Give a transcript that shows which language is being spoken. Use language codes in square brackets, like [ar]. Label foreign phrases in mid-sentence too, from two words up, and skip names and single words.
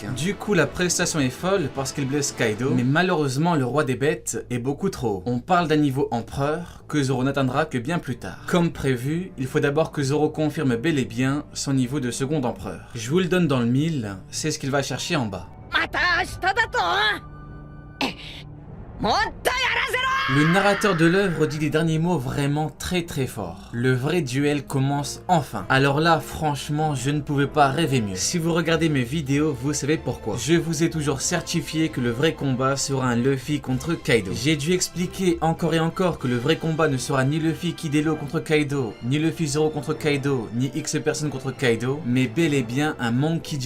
[fr] Du coup, la prestation est folle parce qu'il blesse Kaido, mais malheureusement le roi des bêtes est beaucoup trop haut. On parle d'un niveau empereur que Zoro n'atteindra que bien plus tard. Comme prévu, il faut d'abord que Zoro confirme bel et bien son niveau de second empereur. Je vous le donne dans le mille, c'est ce qu'il va chercher en bas. [ja] また明日だと。もっとやらせろ。 [fr] Le narrateur de l'œuvre dit les derniers mots vraiment très forts. Le vrai duel commence enfin. Alors là, franchement, je ne pouvais pas rêver mieux. Si vous regardez mes vidéos, vous savez pourquoi. Je vous ai toujours certifié que le vrai combat sera un Luffy contre Kaido. J'ai dû expliquer encore et encore que le vrai combat ne sera ni Luffy Kidelo contre Kaido, ni Luffy Zoro contre Kaido, ni X personnes contre Kaido, mais bel et bien un Monkey D.